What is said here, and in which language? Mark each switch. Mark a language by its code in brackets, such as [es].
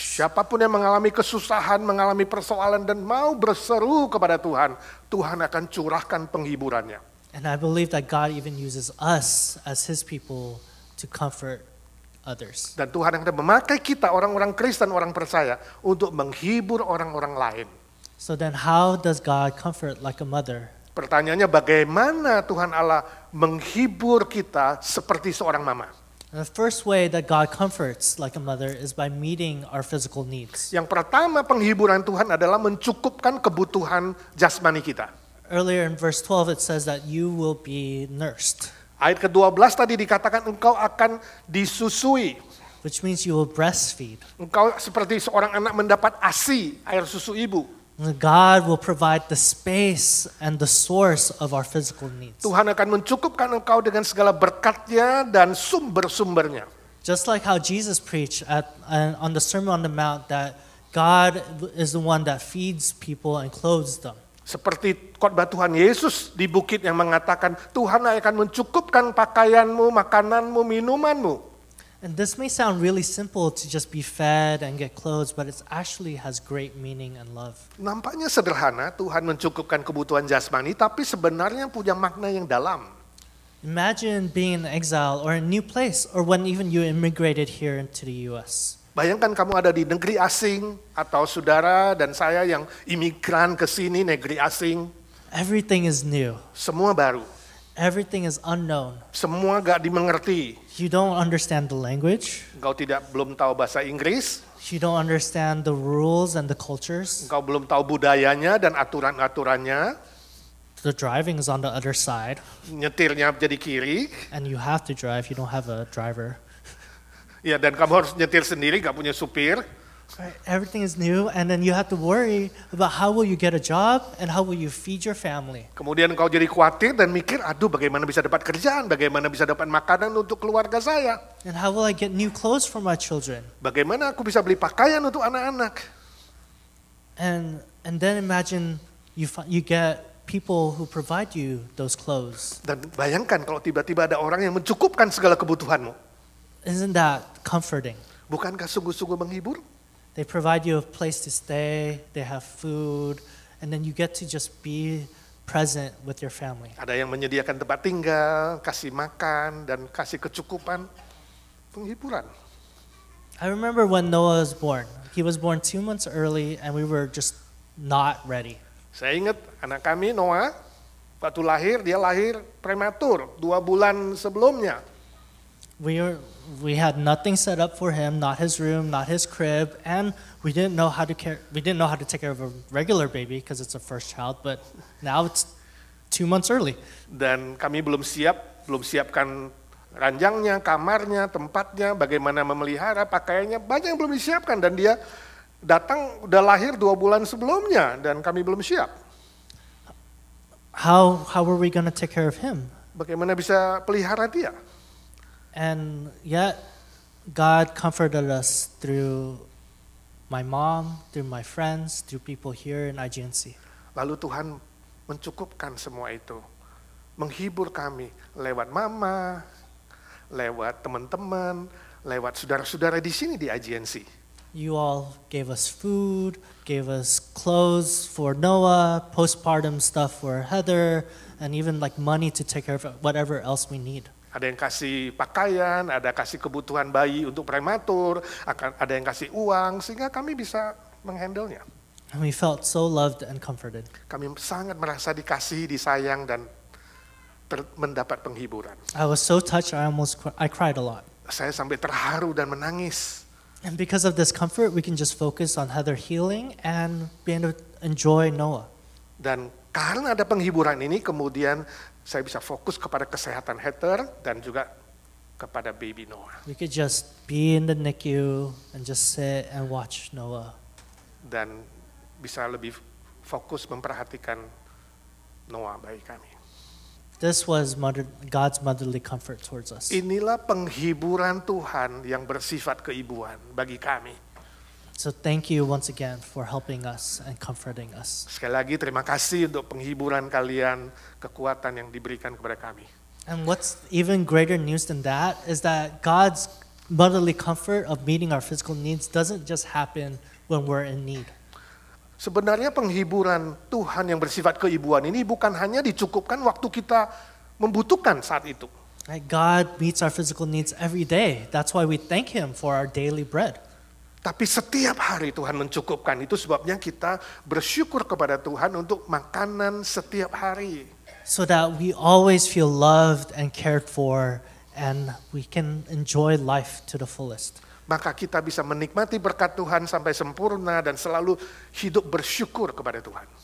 [id] Siapapun yang mengalami kesusahan, mengalami persoalan dan mau berseru kepada Tuhan, Tuhan akan curahkan penghiburannya. [en] And I believe that God even uses us as His people to comfort others. [id] Dan Tuhan akan memakai kita orang-orang Kristen, orang percaya untuk menghibur orang-orang lain. [en] So then how does God comfort like a mother? [id] Pertanyaannya bagaimana Tuhan Allah menghibur kita seperti seorang mama? [en] And the first way that God comforts like a mother is by meeting our physical needs. [id] Yang pertama penghiburan Tuhan adalah mencukupkan kebutuhan jasmani kita. [en] Earlier in verse 12 it says that you will be nursed, [id] Ayat ke-12 tadi dikatakan engkau akan disusui. [en] which means you will breastfeed. [id] Engkau seperti seorang anak mendapat ASI, air susu ibu. [en] And God will provide the space and the source of our physical needs. [id] Tuhan akan mencukupkan engkau dengan segala berkatnya dan sumber-sumbernya. [en] Just like how Jesus preached on the Sermon on the Mount that God is the one that feeds people and clothes them. [id] Seperti khotbah Tuhan Yesus di bukit yang mengatakan, Tuhan akan mencukupkan pakaianmu, makananmu, minumanmu. [en] And this may sound really simple to just be fed and get clothes, but it actually has great meaning and love. [id] Nampaknya sederhana, Tuhan mencukupkan kebutuhan jasmani, tapi sebenarnya punya makna yang dalam. [en] Imagine being in exile or a new place, or when even you immigrated here into the US. [id] Bayangkan kamu ada di negeri asing, atau saudara dan saya yang imigran ke sini negeri asing. [en] Everything is new. [id] Semua baru, [en] Everything is unknown. [id] semua gak dimengerti. [en] You don't understand the language. [id] Engkau belum tahu bahasa Inggris, [en] You don't understand the rules and the cultures. [id] engkau belum tahu budayanya dan aturan-aturannya, [en] The driving is on the other side, [id] nyetirnya jadi kiri, [en] and you have to drive. You don't have a driver. [id] ya dan kamu harus nyetir sendiri, gak punya supir. [en] Right? Everything is new, and then you have to worry about how will you get a job and how will you feed your family. [id] Kemudian engkau jadi khawatir dan mikir, aduh bagaimana bisa dapat kerjaan, bagaimana bisa dapat makanan untuk keluarga saya. [en] And how will I get new clothes for my children? [id] Bagaimana aku bisa beli pakaian untuk anak-anak. [en] And then imagine you get people who provide you those clothes. [id] Dan bayangkan kalau tiba-tiba ada orang yang mencukupkan segala kebutuhanmu. [en] Isn't that comforting? [id] Bukankah sungguh-sungguh menghibur? [en] They provide you a place to stay, they have food, and then you get to just be present with your family. [id] Ada yang menyediakan tempat tinggal, kasih makan, dan kasih kecukupan. Penghiburan. [en] I remember when Noah was born. He was born 2 months early and we were just not ready. [id] Saya ingat anak kami Noah, waktu lahir dia lahir prematur, 2 bulan sebelumnya. [en] We had nothing set up for him, not his room, not his crib, and we didn't know how to take care of a regular baby because it's a first child, but now it's 2 months early. [id] Dan kami belum siapkan ranjangnya, kamarnya, tempatnya, bagaimana memelihara, pakaiannya, banyak yang belum disiapkan dan dia datang udah lahir 2 bulan sebelumnya dan kami belum siap. [en] How were we going to take care of him? [id] Bagaimana bisa pelihara dia? [en] And yet, God comforted us through my mom, through my friends, through people here in IGNC. [id] Lalu Tuhan mencukupkan semua itu. Menghibur kami lewat mama, lewat teman-teman, lewat saudara-saudara di sini di IGNC. [en] You all gave us food, gave us clothes for Noah, postpartum stuff for Heather, and even like money to take care of whatever else we need. [id] Ada yang kasih pakaian, ada kasih kebutuhan bayi untuk prematur, ada yang kasih uang, sehingga kami bisa menghandlenya. [en] And we felt so loved and comforted. [id] Kami sangat merasa dikasihi, disayang, dan mendapat penghiburan. [en] I was so touched, I cried a lot. [id] Saya sampai terharu dan menangis. [en] And because of this comfort, we can just focus on Heather healing and being able to enjoy Noah. [id] Dan karena ada penghiburan ini, kemudian saya bisa fokus kepada kesehatan Heather dan juga kepada baby Noah. [en] We could just be in the NICU and just sit and watch Noah. [id] Dan bisa lebih fokus memperhatikan Noah bayi kami. [en] This was God's motherly comfort towards us. [id] Inilah penghiburan Tuhan yang bersifat keibuan bagi kami. [en] So thank you once again for helping us and comforting us. [id] Sekali lagi terima kasih untuk penghiburan kalian, kekuatan yang diberikan kepada kami. [en] And what's even greater news than that is that God's motherly comfort of meeting our physical needs doesn't just happen when we're in need. [id] Sebenarnya penghiburan Tuhan yang bersifat keibuan ini bukan hanya dicukupkan waktu kita membutuhkan saat itu. [en] Right? God meets our physical needs every day. That's why we thank Him for our daily bread. [id] Tapi setiap hari Tuhan mencukupkan. Itu sebabnya kita bersyukur kepada Tuhan untuk makanan setiap hari. [en] So that we always feel loved and cared for and we can enjoy life to the fullest. [id] Maka kita bisa menikmati berkat Tuhan sampai sempurna dan selalu hidup bersyukur kepada Tuhan.